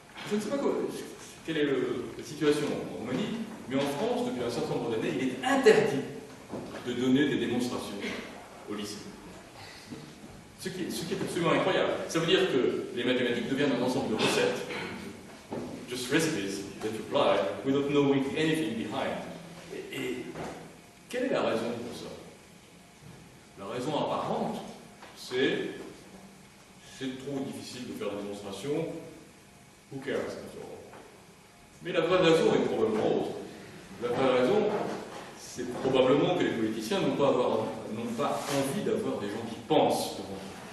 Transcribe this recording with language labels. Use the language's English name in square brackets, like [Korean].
[French] Je ne sais pas quelle est la situation en Roumanie, mais en France, depuis un certain nombre d'années, il est interdit de donner des démonstrations au lycée. Ce qui est absolument incroyable. Ça veut dire que les mathématiques deviennent un ensemble de recettes. [English] Just recipes that you apply without knowing anything behind. [French] Et quelle est la raison pour ça? La raison apparente, c'est trop difficile de faire des démonstrations. [English] Who cares, after all? [French] Mais la vraie raison est probablement autre. La vraie raison, c'est probablement que les politiciens n'ont pas envie d'avoir des gens qui pensent devant eux.